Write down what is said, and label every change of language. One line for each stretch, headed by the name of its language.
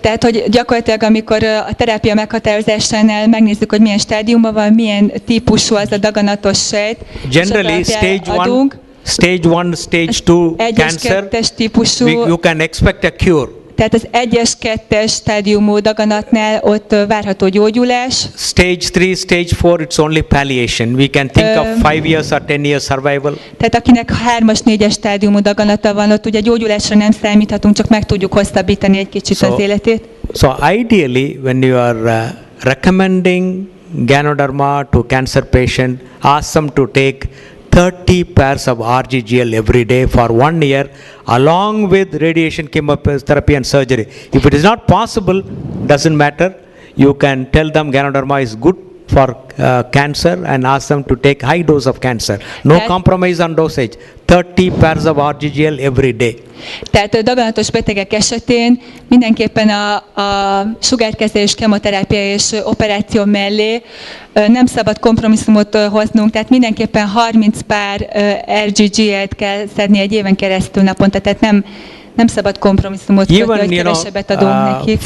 Hungarian: Tehát, hogy gyakorlatilag, amikor a terápia meghatározásánál megnézzük, hogy milyen stádiumban van, milyen típusú az a daganatos sejt,
English: Generally, stage 1, stage 2 cancer, you can expect a cure.
Hungarian: Tehát az 1-es, 2-es stádiumú daganatnál ott várható gyógyulás.
English: Stage 3, stage 4, it's only palliation. We can think of 5 years or 10 years survival.
Hungarian: Tehát akinek 3-as, 4-es stádiumú daganata van, ott ugye gyógyulásra nem számíthatunk, csak meg tudjuk hosszabbítani egy kicsit az életét.
English: So ideally, when you are recommending Ganoderma to cancer patient, ask them to take 30 pairs of RGGL every day for 1 year, along with radiation, chemotherapy and surgery. If it is not possible, doesn't matter. You can tell them Ganoderma is good for cancer and ask them to take high dose of cancer. No compromise on dosage. 30 pairs of RGGL every day.
Hungarian: Tehát a daganatos betegek esetén mindenképpen a sugárkezelés, kemoterápia és operáció mellé nem szabad kompromisszumot hoznunk, tehát mindenképpen 30 pár RGGL-t kell szedni egy éven keresztül naponta, tehát nem szabad kompromisszumot kötni, hogy kevesebbet adunk nekik.